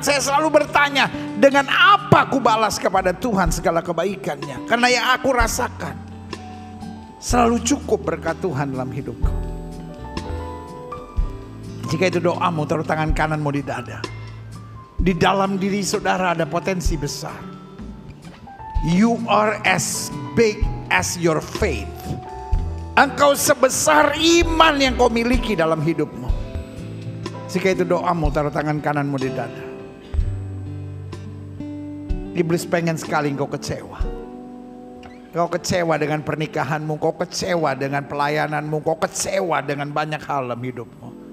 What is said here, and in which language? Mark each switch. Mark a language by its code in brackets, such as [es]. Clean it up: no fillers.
[id] Saya selalu bertanya, dengan apa aku balas kepada Tuhan segala kebaikannya? Karena yang aku rasakan selalu cukup berkat Tuhan dalam hidupku. Jika itu doamu, taruh tangan kananmu di dada. Di dalam diri saudara ada potensi besar. [en] You are as big as your faith. [id] Engkau sebesar iman yang kau miliki dalam hidupmu. Jika itu doamu, taruh tangan kananmu di dada. Iblis pengen sekali engkau kecewa. Kau kecewa dengan pernikahanmu, kau kecewa dengan pelayananmu, kau kecewa dengan banyak hal dalam hidupmu.